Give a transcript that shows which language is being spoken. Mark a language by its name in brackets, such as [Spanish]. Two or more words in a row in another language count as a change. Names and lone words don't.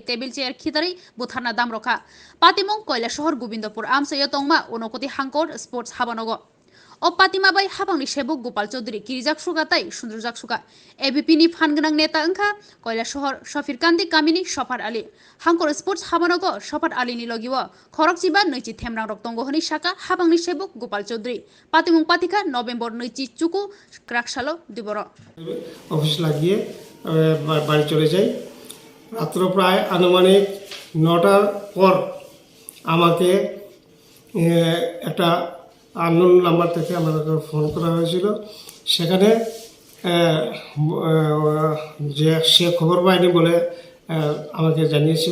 [Kok Borok] table chair khitari butharna damroka patimong koila shahar Gobindapur amsayo tongma unokoti hangkor sports habanogo o patima bai habangni sebuk Gopal Chaudhary kirijak sugatai sundurjak suga ABP ni fan ganang neta angkha koila shahar Shafir Kandi kamini Shafat Ali hangkor sports habanogo Shafat Ali ni logiwo khorokchiba noichi themrang rok tongo honi saka habangni sebuk Gopal Chaudhary patimong patika November noichi chuku kraksalo diboro [Bangla] অফিস লাগিয়ে বাড়ি চলে যাই। রাত্র প্রায় আনুমানিক 9টার পর আমাকে একটা [English] unknown number [Bangla] থেকে আমাকে ফোন করা হয়েছিল। সেখানে যে সে খবর পায়নি বলে আমাকে জানিয়েছে।